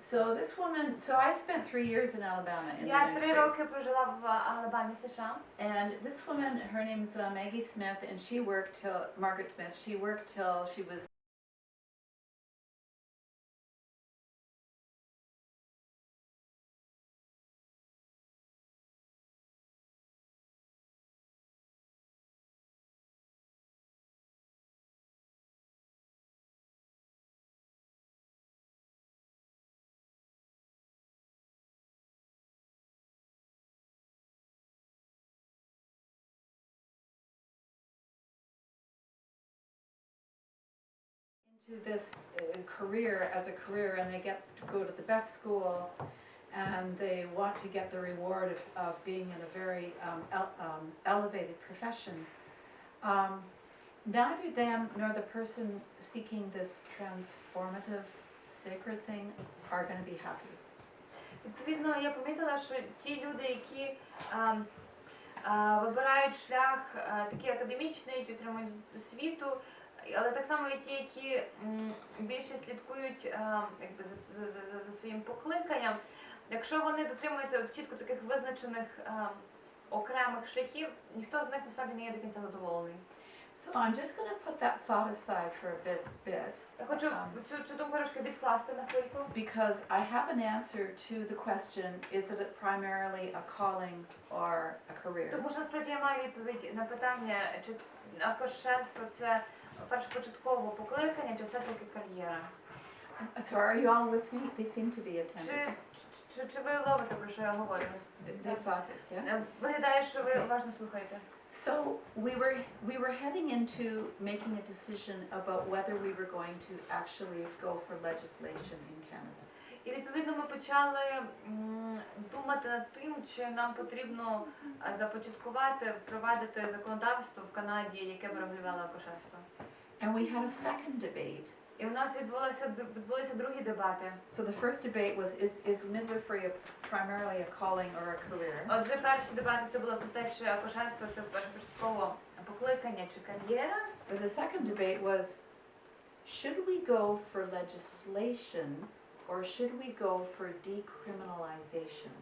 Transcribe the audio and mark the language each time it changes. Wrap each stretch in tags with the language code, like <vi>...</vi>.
<en>So this woman, so I spent 3 years in Alabama in the</en> <uk>Я</uk> <en>United</en> <uk>3</uk> <en>States.</en> <uk>роки прожила в Алабамі, США.</uk> <en>And this woman, her name's Maggie Smith, and she worked till, Margaret Smith, she worked till she was into this career as a career, and they get to go to the best school, and they want to get the reward of being in a very elevated profession. Neither them nor the person seeking this transformative sacred thing are going to be happy.</en> <uk>Відповідно, я помітила, що ті люди, які вибирають шлях такий академічний, отримують освіту, але так само і ті, які більше слідкують якби, за своїм покликанням, якщо вони дотримуються чітко таких визначених окремих шляхів, ніхто з них насправді не є до кінця задоволений.</uk> <en>So I'm just going to put that thought aside for a bit.</en> <uk>Я хочу цю думку трошки відкласти на хвильку.</uk> <en>Because I have an answer to the question, is it primarily a calling or a career?</en> <uk>Тому що насправді я маю відповідь на питання, чи акушерство це першопочаткове покликання, чи все-таки кар'єра.</uk> <en>So are you all with me? They seem to be attentive.</en> <uk>Чи ви ловите, про що я говорю?</uk> <en>They thought this, yeah?</en> <uk>Виглядає, що ви уважно слухаєте.</uk> <en>So we were heading into making a decision about whether we were going to actually go for legislation in Canada.</en> <uk>І відповідно ми почали думати над тим, чи нам потрібно започаткувати, впровадити законодавство в Канаді, яке б регулювало акушерство.</uk> <en>And we had a second debate.</en> <uk>І у нас відбулися другі дебати.</uk> <en>So the first debate was, is midwifery primarily a calling or a career?</en> <uk>Отже, перші дебати це було про те, чи акушерство це першопочаткове покликання чи кар'єра.</uk> <en>But the second debate was, should we go for legislation or should we go for decriminalization?</en>